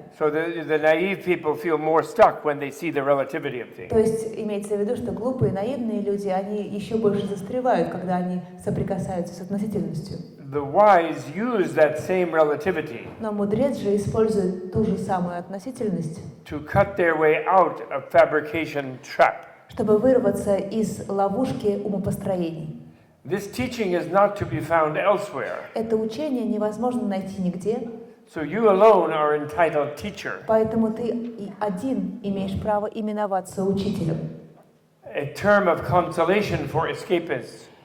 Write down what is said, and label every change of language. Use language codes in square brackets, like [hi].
[en] so the naive people feel more stuck when they see the relativity of things. [ru] То есть имеется в виду, что глупые, наивные люди, они еще больше застревают, когда они соприкасаются с относительностью. [en] the wise use that same relativity [ru] Но мудрец же использует ту же самую относительность, [en] to cut their way out of fabrication trap. [ru] чтобы вырваться из ловушки умопостроений. [en] This teaching is not to be found elsewhere. [ru] Это учение невозможно найти нигде, [en] So you alone are entitled teacher. [ru] поэтому ты и один имеешь право именоваться учителем. [en] A term of consolation for escapists.